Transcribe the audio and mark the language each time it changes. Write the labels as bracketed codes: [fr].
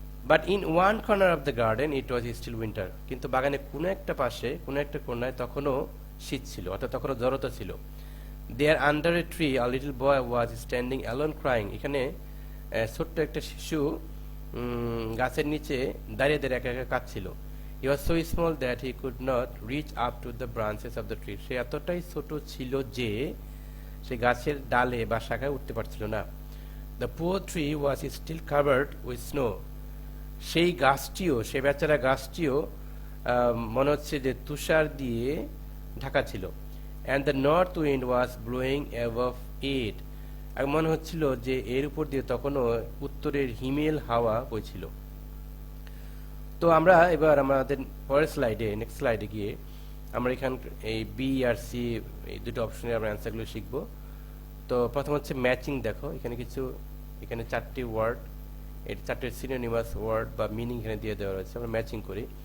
[en] But in one corner of the garden it was still winter. [bn] কিন্তু বাগানে কোনো একটা পাশে, কোনো একটা কোণায় তখনও শীত ছিল, অর্থাৎ তখনও জড়তা ছিল। [en] There under a tree a little boy was standing alone crying. [bn] এখানে ছোট্ট একটা শিশু গাছের নিচে দাঁড়িয়ে দাঁড়িয়ে একা একা কাঁদছিল। [en] He was so small that he could not reach up to the branches of the tree. [bn] সে এতটাই ছোট ছিল যে সে গাছের ডালে বা শাখায় উঠতে পারছিল না। [en] The poor tree was still covered with snow. [bn] সেই গাছটিও, সে বেচারা গাছটিও মনে হচ্ছে যে তুষার দিয়ে ঢাকা ছিল। [en] And the north wind was blowing above it. [bn] আর মনে হচ্ছিল যে এর উপর দিয়ে তখনও উত্তরের হিমেল হাওয়া বইছিল। তো আমরা এবার আমাদের পরের স্লাইডে, নেক্সট স্লাইডে গিয়ে আমরা এখান এই বি আর সি এই দুটো অপশনের আমরা অ্যান্সারগুলো শিখবো। তো প্রথম হচ্ছে ম্যাচিং। দেখো এখানে চারটি ওয়ার্ড, এই চারটে সিনোনিমাস ওয়ার্ড বা মিনিং এখানে দিয়ে দেওয়া রয়েছে, আমরা ম্যাচিং করি।